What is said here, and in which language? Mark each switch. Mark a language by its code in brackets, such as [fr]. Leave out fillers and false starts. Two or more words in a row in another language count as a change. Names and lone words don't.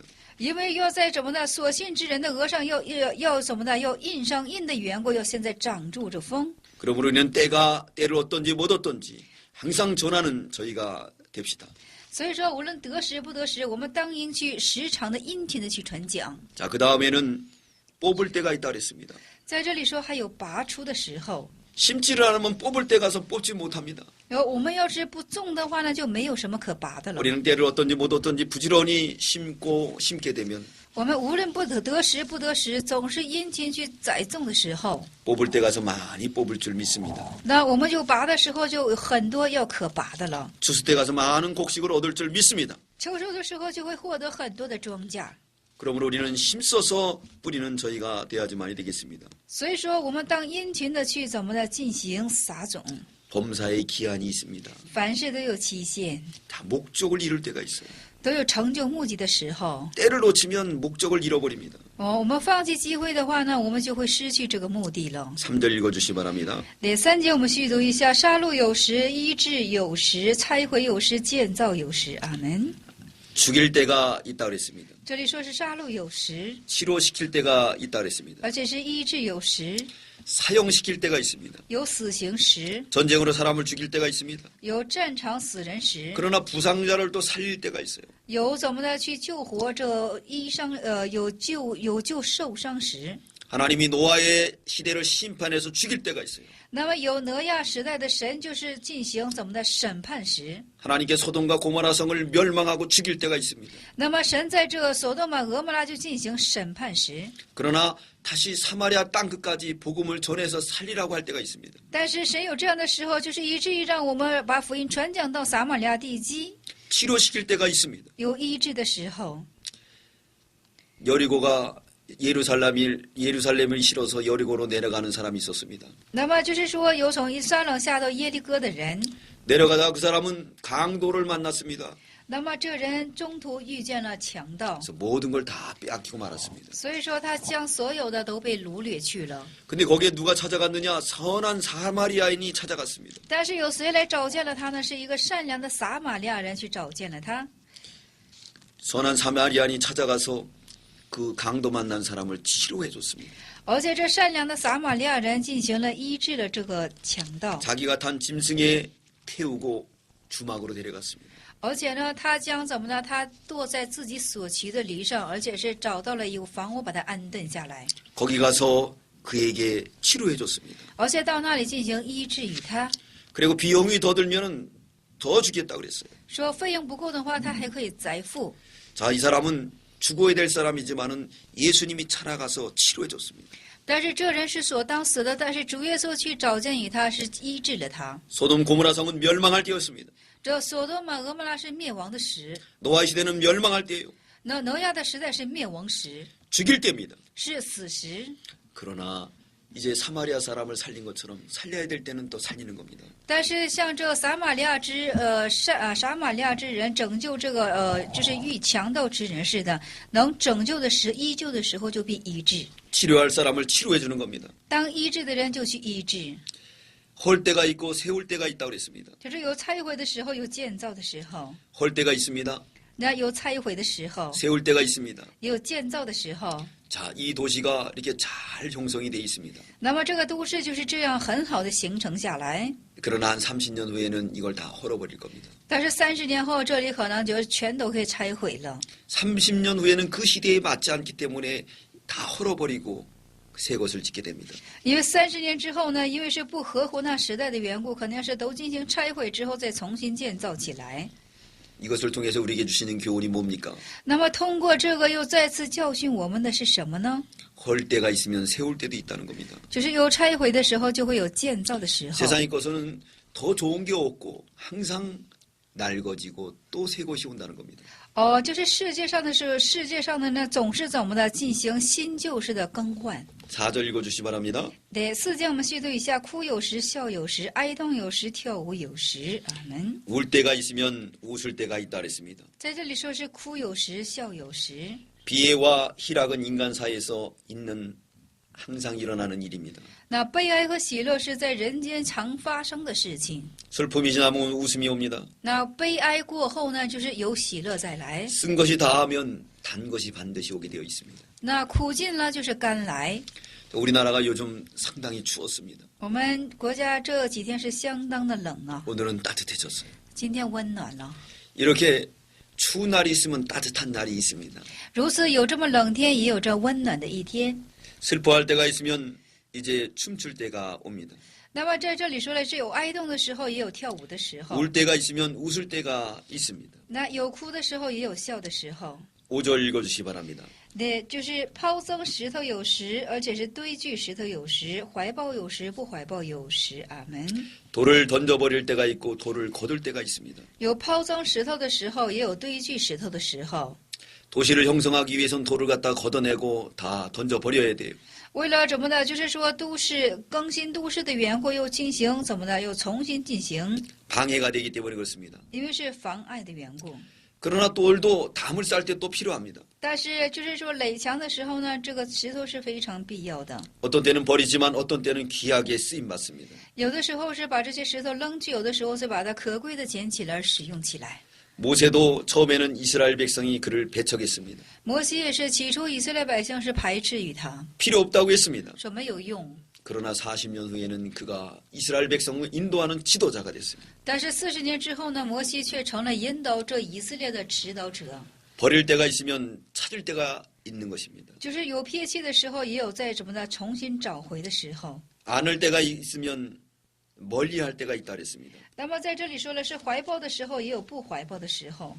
[zh] 因为要在怎么的所信之人的额上要怎么的要印上印的缘故，要现在掌住这风。 [ko] 그러므로 우리는 때를 어떤지 못 어떤지 항상 전하는 저희가 됩시다. [zh] 所以说，无论得时不得时，我们当应去时常的殷勤的去传讲。 [ko] 자, 그 다음에는 뽑을 때가 있다 그랬습니다. [zh] 在这里说还有拔出的时候， [ko] 심지를 않으면 뽑을 때 가서 뽑지 못합니다. [zh] 然后我们要是不种的话呢，就没有什么可拔的了。 [ko] 우리는 때를 어떤지 못 어떤지 부지런히 심게 되면 [zh] 我们无论不得时不得时，总是殷勤去栽种的时候， [ko] 뽑을 때 가서 많이 뽑을 줄 믿습니다. [zh] 那我们就拔的时候就有很多要可拔的了。 [ko] 추수 때 가서 많은 곡식을 얻을 줄 믿습니다. [zh] 秋收的时候就会获得很多的庄稼。 [ko] 그러므로 우리는 힘써서 뿌리는 저희가 되어야지만이 되겠습니다. [zh] 所以说，我们当殷勤的去怎么的进行撒种， [ko] 범사의 기한이 있습니다. [zh] 凡事都有期限， [ko] 다 목적을 이룰 때가 있어요. [zh] 都有成就目的的时候。 [ko] 때를 놓치면 목적을 잃어버립니다. [zh] 我们放弃机会的话呢，我们就会失去这个目的了。 [ko] 3절 읽어주시 바랍니다. [zh] 第3节我们续读一下：杀戮有时，医治有时，拆毁有时，建造有时。阿门。 [ko] 죽일 때가 있다 그랬습니다. [zh] 这里说是杀戮有时， [ko] 치료시킬 때가 있다 그랬습니다. [zh] 而且是医治有时， [ko] 사형시킬 때가 있습니다. [zh] 有死刑时， [ko] 전쟁으로 사람을 죽일 때가 있습니다. [zh] 有战场死人时， [ko] 그러나 부상자를 또 살릴 때가 있어요. [zh] 有怎么的去救活这有救受伤时。 [ko] 하나님이 노아의 시대를 심판해서 죽일 때가 있어요. [zh] 那么有挪亚时代的神就是进行怎么的审判时， [ko] 하나님께 소돔과 고모라 성을 멸망하고 죽일 때가 있습니다. [zh] 那么神在这所多玛、俄摩拉就进行审判时， [ko] 그러나 다시 사마리아 땅끝까지 복음을 전해서 살리라고 할 때가 있습니다. [zh] 但是神有这样的时候，就是以至于让我们把福音传讲到撒玛利亚地基， [ko] 치료시킬 때가 있습니다. [zh] 有医治的时候。 [ko] 여리고가 예루살렘을 실어서 여리고로 내려가는 사람이 있었습니다. [zh] 那么就是说，有从以撒冷下到耶利哥的人， [ko] 내려가다 그 사람은 강도를 만났습니다. [zh] 那么这人中途遇见了强盗， [ko] 그래서 모든 걸 다 빼앗기고 말았습니다. [zh] 所以说他将所有的都被掳掠去了。 [ko] 근데 거기에 누가 찾아갔느냐? 선한 사마리아인이 찾아갔습니다. [zh] 但是有谁来找见了他呢？是一个善良的撒玛利亚人去找见了他。 [ko] 선한 사마리아인이 찾아가서 그 강도 만난 사람을 치료해 줬습니다. [zh] 而且这善良的撒玛利亚人进行了医治了这个强盗， [ko] 자기가 탄 짐승에 태우고 주막으로 데려갔습니다. [zh] 而且呢，他将怎么呢？他坐在自己所骑的驴上，而且是找到了有房屋把他安顿下来， [ko] 거기 가서 그에게 치료해 줬습니다. [zh] 而且到那里进行医治与他。 [ko] 그리고 비용이 더 들면은 더 주겠다 그랬어요. [zh] 说费用不够的话，他还可以再付。 [ko] 자, 이 사람은 죽어야 될 사람이지만은 예수님이 찾아가서 치료해 줬습니다. [zh] 但是这人是所当死的，但是主耶稣去找见与他，是医治了他。 [ko] 소돔 고모라 성은 멸망할 때였습니다. [zh] 这所多玛、俄摩拉是灭亡的时， [ko] 노아 시대는 멸망할 때예요. [zh] 那挪亚的时代是灭亡时， [ko] 죽일 때입니다. [zh] 是死时。 [ko] 그러나 이제 사마리아 사람을 살린 것처럼 살려야 될 때는 또 살리는 겁니다. [zh] 但是像这撒玛利亚之人拯救这个就是遇强盗之人似的，能拯救的时医救的时候就必医治， [ko] 치료할 사람을 치료해 주는 겁니다. [zh] 当医治的人就去医治。 [ko] 헐 때가 있고 세울 때가 있다고 그랬습니다. [zh] 就是有拆毁的时候，有建造的时候。 [ko] 헐 때가 있습니다. [zh] 那有拆毁的时候， [ko] 세울 때가 있습니다. [zh] 也有建造的时候。 [ko] 자, 이 도시가 이렇게 잘 형성이 돼 있습니다. [zh] 那么这个都市就是这样很好的形成下来。 [ko] 그러나 한 30년 후에는 이걸 다 헐어버릴 겁니다. [zh] 但是30年后，这里可能就全都可以拆毁了。 [ko] 30년 후에는 그 시대에 맞지 않기 때문에 다 헐어버리고 새 것을 짓게 됩니다. [zh] 因为30年之后呢，因为是不合乎那时代的缘故，可能是都进行拆毁之后再重新建造起来。 [ko] 이것을 통해서 우리에게 주시는 교훈이 뭡니까? [zh] 那么通过这个又再次教训我们的是什么呢？ [ko] 헐 때가 있으면 세울 때도 있다는 겁니다. [zh] 就是有拆毁的时候，就会有建造的时候。 [ko] 세상의 것은 더 좋은 게 없고 항상 낡아지고 또 새 것이 온다는 겁니다. [zh] 就是世界上的是世界上的呢，总是怎么的进行新旧式的更换。 [ko] 4절 읽어주시 바랍니다. 네, [zh] 4节我们续读一下：哭有时，笑有时，哀动有时，跳舞有时。阿门。 [ko] 울 때가 있으면 웃을 때가 있다 그랬습니다. [zh] 在这里说是哭有时，笑有时。 [ko] 비애와 희락은 인간 사이에서 있는 항상 일어나는 일입니다. [zh] 那悲哀和喜乐是在人间常发生的事情。 [ko] 슬픔이 지나면 웃음이 옵니다. [zh] 那悲哀过后呢，就是有喜乐再来。 [ko] 쓴 것이 다하면 단 것이 반드시 오게 되어 있습니다. [zh] 那苦尽了就是甘来。 [ko] 우리나라가 요즘 상당히 추웠습니다. [zh] 我们国家这几天是相当的冷啊， [ko] 오늘은 따뜻해졌어요. [zh] 今天温暖了。 [ko] 이렇게 추운 날이 있으면 따뜻한 날이 있습니다. [zh] 如此有这么冷天，也有这温暖的一天。 [ko] 슬퍼할 때가 있으면 이제 춤출 때가 옵니다. [zh] 那么在这里说了，是有哀动的时候，也有跳舞的时候。 [ko] 울 때가 있으면 웃을 때가 있습니다. [zh] 那有哭的时候，也有笑的时候。 [ko] 5절 읽어주시기 바랍니다. [zh] 对，就是抛增石头有时，而且是堆聚石头有时，怀抱有时，不怀抱有时。阿门。 [ko] 돌을 던져버릴 때가 있고 돌을 거둘 때가 있습니다. [zh] 有抛增石头的时候，也有堆聚石头的时候。 [ko] 도시를 형성하기 위해선 돌을 갖다 걷어내고 다 던져버려야 돼요. [zh] 为了怎么的，就是说都市更新都市的缘故，又进行怎么的，又重新进行， [ko] 방해가 되기 때문에 그렇습니다. [zh] 因为是妨碍的缘故。 [ko] 그러나 돌도 담을 쌓을 때 또 필요합니다. [zh] 但是就是说垒墙的时候呢，这个石头是非常必要的。 [ko] 어떤 때는 버리지만 어떤 때는 귀하게 쓰임받습니다. [zh] 有的时候是把这些石头扔去，有的时候是把它可贵的捡起来使用起来。 [ko] 모세도 처음에는 이스라엘 백성이 그를 배척했습니다. [zh] 摩西也是起初以色列百姓是排斥于他， [ko] 필요 없다고 했습니다. [zh] 说没有用。 [ko] 그러나 40년 후에는 그가 이스라엘 백성을 인도하는 지도자가 됐습니다. [zh] 但是40年之后呢，摩西却成了引导这以色列的指导者。 [ko] 버릴 때가 있으면 찾을 때가 있는 것입니다. [zh] 就是有撇弃的时候，也有在怎么的重新找回的时候。 [ko] 안을 때가 있으면 멀리할 때가 있다 그랬습니다. [zh] 那么在这里说了，是怀抱的时候，也有不怀抱的时候。